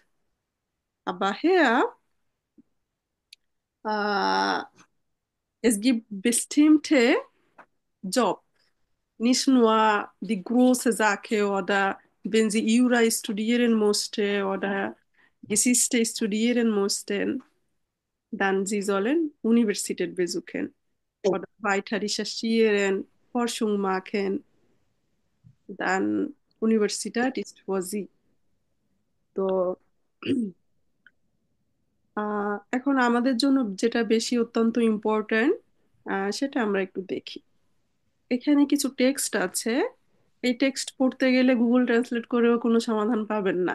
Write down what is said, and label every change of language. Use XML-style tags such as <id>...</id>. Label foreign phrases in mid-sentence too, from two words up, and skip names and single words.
<de>Aber hier, äh, es gibt bestimmte Job, nicht nur die große Sache oder wenn sie Jura studieren musste oder Geschichte studieren mussten, dann sie sollen Universität besuchen oder weiter recherchieren, Forschung machen, dann Universität ist für sie.</de> <bn>তো এখন আমাদের জন্য যেটা বেশি অত্যন্ত ইম্পর্ট্যান্ট সেটা আমরা একটু দেখি। এখানে কিছু টেক্সট আছে, এই টেক্সট পড়তে গেলে গুগল ট্রান্সলেট করেও কোনো সমাধান পাবেন না।</bn>